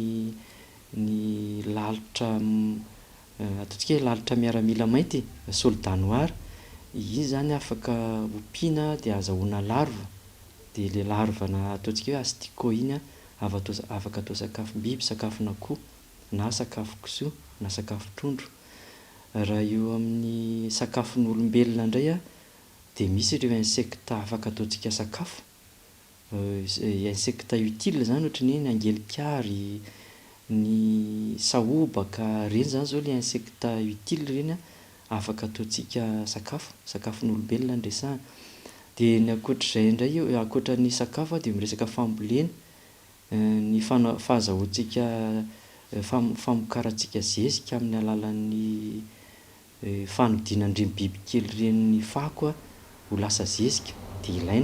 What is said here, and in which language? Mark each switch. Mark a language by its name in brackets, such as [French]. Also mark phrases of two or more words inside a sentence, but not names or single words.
[Malagasy] ny lalitra ataontsika hoe lalitra miaramila mainty [French] soldat noir [Malagasy] izy zany afaka ompiana dia azahoana larva dia le larva na ataontsika hoe asticot iny afaka atao sakafom-biby sakafona-koho na sakafo kisoa na sakafo trondro raha eo amin'ny sakafon'olombelona indray dia misy ireo insecte afaka ataontsika sakafo [French] insecte utile [Malagasy] zany ohatra ny angelikary ny sahobaka reny zany zao [French] le insecte utile [Malagasy] reny afaka ataontsika sakafon'olombelona ndresana dia ny akoatr'izay indray eo akoatra ny sakafo dia miresaka fambolena ny fahazahoantsika famokarantsika zezika amin'ny alalan'ny fanodinan-dreny bibikely reny fako ho lasa zezika dia ilaina.